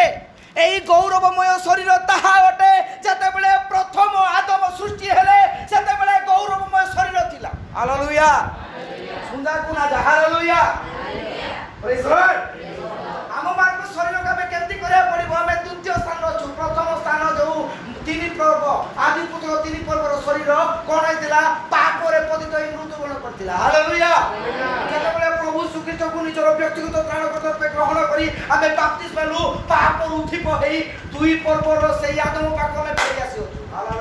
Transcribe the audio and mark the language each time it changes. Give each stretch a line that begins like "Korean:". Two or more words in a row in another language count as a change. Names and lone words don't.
Odia: ଏହି ଗୌରବମୟ ଶରୀର ତାହା ଅଟେ ଯେତେବେଳେ ପ୍ରଥମ ଆଦମ ସୃଷ୍ଟି ହେଲେ ସେତେବେଳେ ଗୌରବମୟ ଶରୀର ଥିଲା। ହାଲେଲୁୟା। ସୁନ୍ଦର କୋନା ଯା। ହାଲେଲୁୟା।
English: Praise the Lord.
Odia: ଆମମାନଙ୍କ ଶରୀରକୁ ଆମେ କେମିତି କରିବାକୁ ପଡ଼ିବ? ଆମେ ଦ୍ୱିତୀୟ ସ୍ଥାନ ଅଛୁ। ପ୍ରଥମ ସ୍ଥାନ ଯେଉଁ 3 ପର୍ବ ଆଦି ପୁସ୍ତକ 3 ପର୍ବର ଶରୀର କ'ଣ ହେଇଥିଲା? ପାପରେ ପତିତ ହୋଇ ମୃତ୍ୟୁବରଣ କରିଥିଲା। ହାଲେଲୁୟା। ଯେତେବେଳେ ପ୍ରଭୁ ଶ୍ରୀଖ୍ରୀଷ୍ଟଙ୍କୁ ନିଜର ବ୍ୟକ୍ତିଗତ ତ୍ରାଣକର୍ତ୍ତା ରୂପେ ଗ୍ରହଣ କରି ଆମେ ବାପ୍ତିସ୍ମ ହେଲୁ, ପାପରୁ ଉଦ୍ଧିପ ହେଇ 2 ପର୍ବର ସେଇ ଆଦମ ପାଖକୁ ଆମେ ଫେରି ଆସିଅଛୁ।